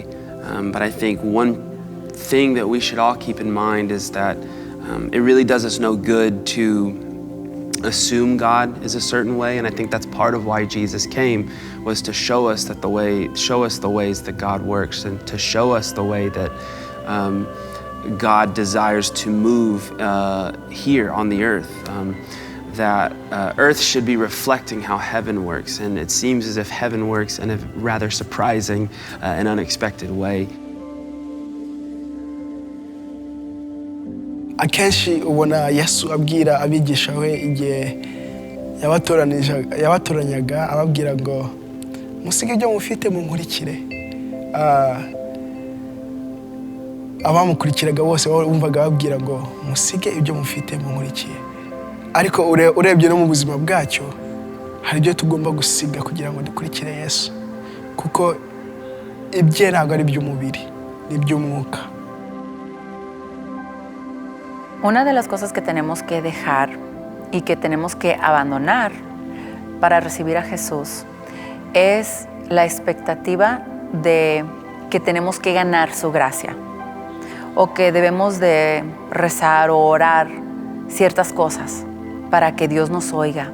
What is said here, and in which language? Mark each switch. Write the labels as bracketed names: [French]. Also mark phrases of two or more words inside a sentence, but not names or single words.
[English] But I think one thing that we should all keep in mind is that it really does us no good to assume God is a certain way, and I think that's part of why Jesus came, was to show us the ways that God works, and to show us the way that God desires to move here on the earth. That earth should be reflecting how heaven works, and it seems as if heaven works in a rather surprising and unexpected way. [Kinyarwanda] Akenshi ubona Yesu abwira abigisha we igihe yabatoranyaga ababwira ngo musige ibyo mufite munkurikire. Abamukurikiraga bose bumvaga babwira ngo musige ibyo mufite munkurikire. Ariko urebye no mu buzima bwacyo hari ibyo tugomba gusiga kugira ngo dukurikire Yesu, kuko ibye ntabwo ari iby'umubiri, ni iby'umwuka. [Spanish] Una de las cosas que tenemos que dejar y que tenemos que abandonar para recibir a Jesús es la expectativa de que tenemos que ganar su gracia, o que debemos de rezar o orar ciertas cosas para que Dios nos oiga.